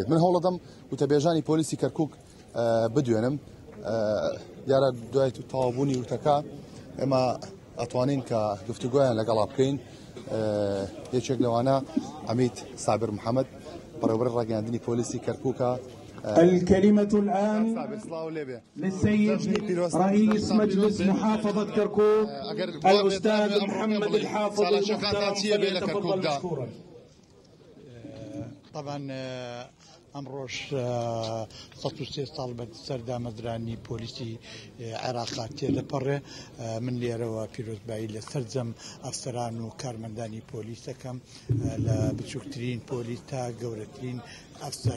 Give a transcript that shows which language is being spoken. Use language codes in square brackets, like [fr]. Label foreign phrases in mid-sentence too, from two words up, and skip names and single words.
[ckb] من هەوڵەدەم وتەبێژانی پۆلیسی کەرکووک بدوێنم دیارە دوای تەواوبوونی وتەکە ئێمە ئەتوانین کە گفتوگۆیان لەگەڵا بکەین. یەکێک لەوانە عەمید سابر محەمەد بەڕێوەبەری ڕاگەیاندنی پۆلیسی کەرکووکە. [ar] الكلمة الآن للسيد رئيس مجلس محافظة كركوك الأستاذ محمد الحافظ المختار فليتفضل مشكورا. [ckb] طبعا ئەمڕۆژ 103 ساڵ بە سەردامەدرانی پۆلیسی عێراقا تێدەپەڕێ. من لێرەوە پیرۆزبایی لە سەرجەم ئەفسەران و کارمەندانی پۆلیس دەکەم لە بچووکترین پۆلیس تا گەورەترین ئەفسەر.